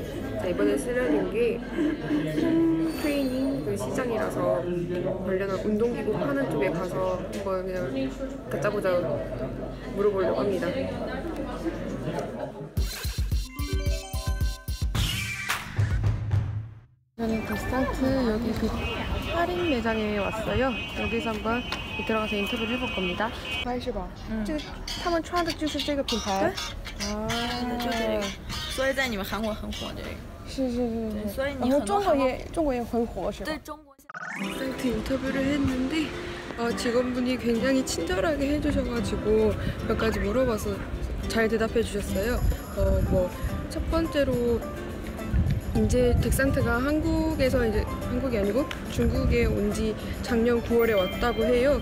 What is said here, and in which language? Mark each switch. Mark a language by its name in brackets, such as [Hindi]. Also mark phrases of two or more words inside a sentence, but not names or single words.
[Korean] 이번에 쓰려는 게 홈트레이닝 그 시장이라서 관련한 운동기구 파는 쪽에 가서 한번 그냥 다짜고짜 물어보려고 합니다. 저는 데스탄트 여기 그 할인 매장에 왔어요. 여기서 한번 들어가서 인터뷰를 해볼 겁니다. [Chinese] 是吧？这个他们穿的就是这个品牌。就这个，所以在你们韩国很火这个。是。所以你很多中国也很火是吧？对中国。 [Korean] 데스탄트 인터뷰를 했는데 직원분이 굉장히 친절하게 해주셔가지고 몇 가지 물어봐서 잘 대답해 주셨어요. 뭐 첫 번째로 이제 덱산트가 한국에서 이제 한국이 아니고 중국에 온 지 작년 9월에 왔다고 해요.